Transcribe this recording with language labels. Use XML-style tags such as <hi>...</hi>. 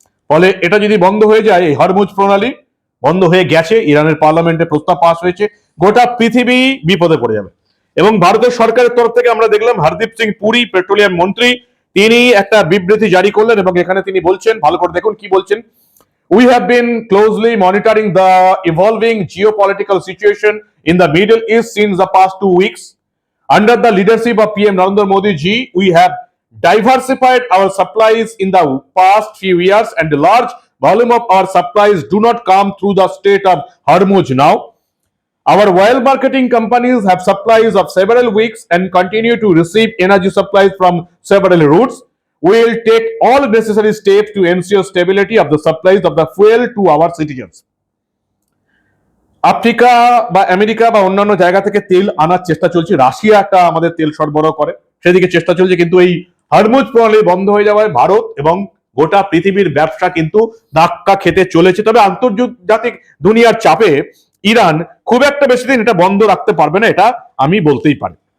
<bn>ফলে এটা যদি বন্ধ হয়ে যায়, এই হরমুজ প্রণালী বন্ধ হয়ে গেছে, ইরানের পার্লামেন্টে প্রস্তাব পাস হয়েছে, গোটা পৃথিবী বিপদে পড়ে যাবে। এবং ভারতের সরকারের তরফ থেকে আমরা দেখলাম হরদীপ সিং পুরী, পেট্রোলিয়াম মন্ত্রী, তিনি একটা বিবৃতি জারি করলেন এবং এখানে তিনি বলছেন, ভালো করে দেখুন কি বলছেন।</bn> <en>We have been closely monitoring the evolving geopolitical situation in the Middle East since the past 2 weeks. Under the leadership of PM Narendra Modi ji, we have diversified our supplies in the past few years, and a large volume of our supplies do not come through the Strait of Hormuz now. Our oil marketing companies have supplies of several weeks and continue to receive energy supplies from several routes. We will take all necessary steps to ensure stability of the supplies of the fuel to our citizens.</en> <bn>Africa বা America বা অন্যান্য জায়গা থেকে তেল আনার চেষ্টা চলছে, Russia একটা আমাদের তেল সরবরাহ করে, সেদিকে চেষ্টা চলছে, কিন্তু এই হরমুজ প্রণালী বন্ধ হয়ে যাওয়ায় ভারত এবং গোটা পৃথিবীর ব্যবসা কিন্তু ধাক্কা খেতে চলেছে। তবে আন্তর্জাতিক দুনিয়ার চাপে ইরান খুব একটা বেশি দিন এটা বন্ধ রাখতে পারবে না, এটা আমি বলতেই পারি।</bn>